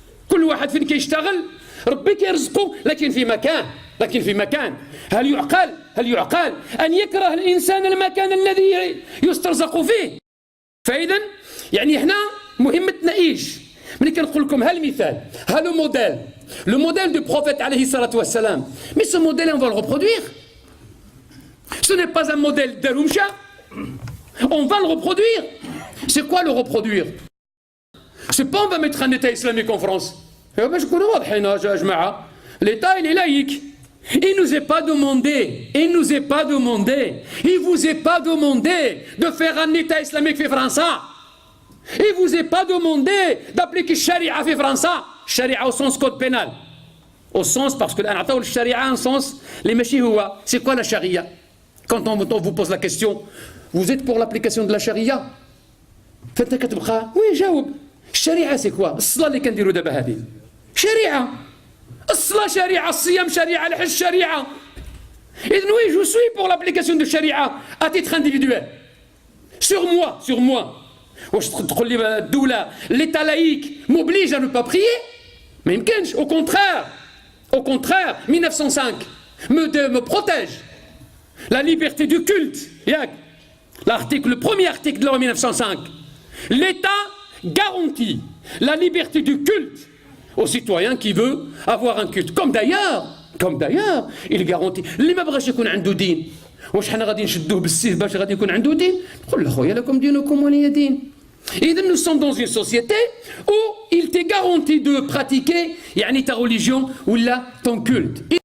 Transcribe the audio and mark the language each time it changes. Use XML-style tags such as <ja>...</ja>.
<ar>كل واحد فين كيشتغل ربي كيرزقه، لكن في مكان. هل يعقل أن يكره الإنسان المكان الذي يسترزق فيه؟ فإذا يعني احنا مهمتنا إيش؟ ملي كنقول لكم هالمثال، لو موديل</ar> <fr>du prophète</fr> <ar>عليه الصلاة والسلام.</ar> <fr>Mais ce modèle on va le reproduire. Ce n'est pas un modèle d'Arumcha. On va le reproduire. C'est quoi le reproduire? C'est pas on va mettre un État islamique en France.</fr> <ar>باش نكونوا واضحين يا جماعة.</ar> <fr>L'État il est laïque. Il vous est pas demandé de faire un État islamique</fr> <ar>في فرنسا.</ar> <fr>Il vous est pas demandé d'appliquer الشريعة</fr> <ar>في فرنسا.</ar> <fr>الشريعة au sens code pénal. Au sens parce que</fr> <ar>الآن عطاو الشريعة</ar> <fr>un sens</fr> <ar>اللي ماشي هو.</ar> <fr>C'est quoi la charia? Quand on vous pose la question, vous êtes pour l'application de la charia?</fr> <ar>فأنت كتبقى وي جاوب.</ar> <fr>الشريعة c'est quoi?</fr> <ar>الصلاة اللي كنديروا دابا هذه شريعة. الصلاة شريعة، الصيام شريعة، الحج شريعة.</ar> <fr>إذن oui je suis pour l'application de charia à titre individuel. Sur moi.</fr> <ar>واش تقول لي الدولة</ar> <fr>l'État laïque m'oblige à ne pas prier؟</fr> <ar>ما يمكنش.</ar> <fr>au contraire 1905 me protège. La liberté du culte. ياك le premier article de la loi 1905. L'État garantit la liberté du culte au citoyen qui veut avoir un culte. Comme d'ailleurs il garantit</fr> <ar>اللي ما بغاش يكون عنده دين. واش حنا غادي نشدوه بالسيف باش غادي يكون عنده دين؟ نقول له خويا لكم دينكم ولي دين.</ar> <fr>إذا nous sommes dans une société où il t'est garanti de pratiquer يعني ta religion ou là ton culte.</fr>